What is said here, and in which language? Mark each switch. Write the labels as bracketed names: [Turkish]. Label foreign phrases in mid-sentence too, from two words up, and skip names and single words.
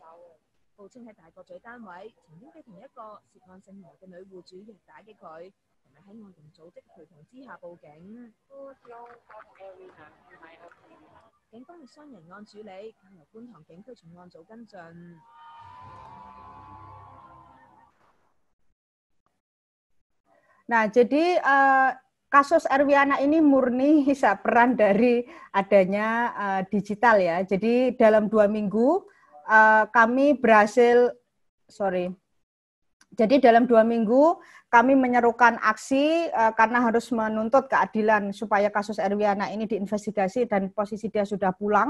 [Cantonese] 報稱喺大角咀單位曾經俾同一個涉案姓羅嘅女戶主虐打嘅佢，同埋喺外傭組織陪同之下報警。警方以傷人案處理，交由觀塘警區重案組跟進。 [Indonesian] Nah, jadi kasus Erwiana ini murni peran dari adanya digital ya. Jadi dalam 2 minggu kami berhasil, Jadi dalam 2 minggu kami menyerukan aksi karena harus menuntut keadilan supaya kasus Erwiana ini diinvestigasi dan posisi dia sudah pulang.